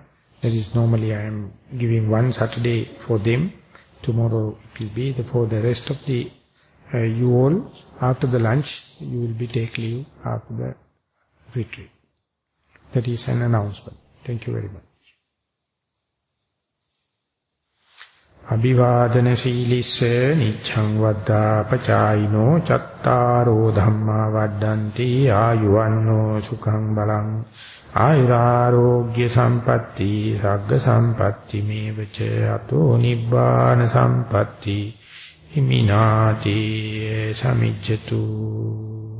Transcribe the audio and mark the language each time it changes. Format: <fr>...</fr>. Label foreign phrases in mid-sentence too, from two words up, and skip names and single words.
<en>That is, normally I am giving one Saturday for them. Tomorrow it will be for the rest of the you all. After the lunch, you will be take leave after the retreat. That is an announcement. Thank you very much.</en> <pi>Abhivādana sīlisse nicchaṃ vaddhā pacāyino cattāro dhammā vaddhanti āyuvanno sukhaṃ balaṃ āyurārogya sampatti sagga sampatti mevaca ato nibbāna sampatti imināti samijjatu.</pi>